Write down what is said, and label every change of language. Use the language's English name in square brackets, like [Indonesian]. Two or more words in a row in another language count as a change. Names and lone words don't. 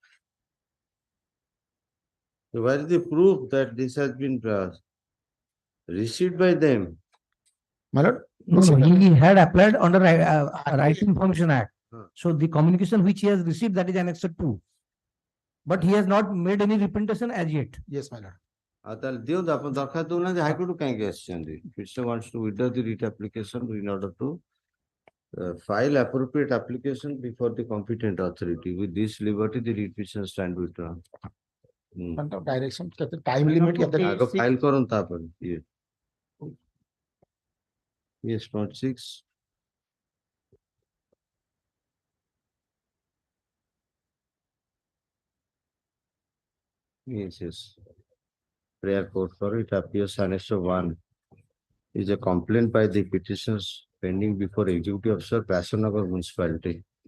[English] So where is the proof that this has been received by them? My lord? No, he had applied under Right Information Act. So the communication which he has received, that is annexed 2. But he has not made any representation as yet. Yes, my lord. [Odia] ତାହେଲେ ଦିଅନ୍ତୁ ଆପଣ ଦରଖାସ୍ତ ଦଉନାହାନ୍ତି ହାଇକୋର୍ଟ କାହିଁକି ଆସିଛନ୍ତି? [English] Petitioner wants to withdraw the writ application in order to file appropriate application before the competent authority. With this liberty, the writ petition stand withdrawn. Direction, time limit. [Odia] ଆଗ file କରନ୍ତୁ ତାପରେ. [English] Yes, point 6. Yes. Prayer court for it appears annexed 1 is a complaint by the petitioners pending before Executive Officer, Biswanath Municipality.